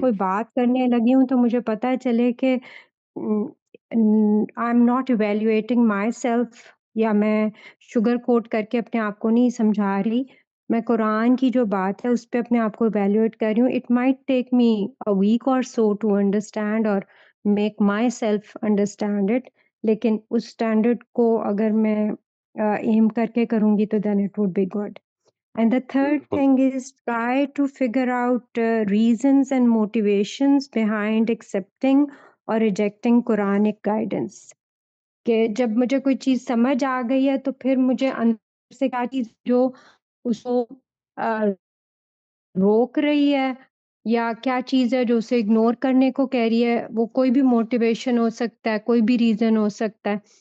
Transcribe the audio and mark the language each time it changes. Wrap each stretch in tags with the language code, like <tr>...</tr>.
<ur>کوئی بات کرنے لگی ہوں تو مجھے پتہ چلے کہ</ur> <en>I am not evaluating myself,</en> <ur>یا میں شوگر کوٹ کر کے اپنے آپ کو نہیں سمجھا رہی، میں قرآن کی جو بات ہے اس پہ اپنے آپ کو ایویلیویٹ کر رہی ہوں.</ur> <en>it might take me a week اور so to understand اور make myself understand it,</en> <ur>لیکن اس اسٹینڈرڈ کو اگر میں ایم کر کے کروں گی تو</ur> <en>Then it would be good. And the third wonderful thing is try to figure out reasons and motivations behind accepting or rejecting Quranic guidance.</en> <ur>کہ جب مجھے کوئی چیز سمجھ آ گئی ہے تو پھر مجھے اندر سے کیا چیز جو اس کو روک رہی ہے یا کیا چیز ہے جو اسے اگنور کرنے کو کہہ رہی ہے. وہ کوئی بھی موٹیویشن ہو سکتا ہے، کوئی بھی ریزن ہو سکتا ہے.</ur>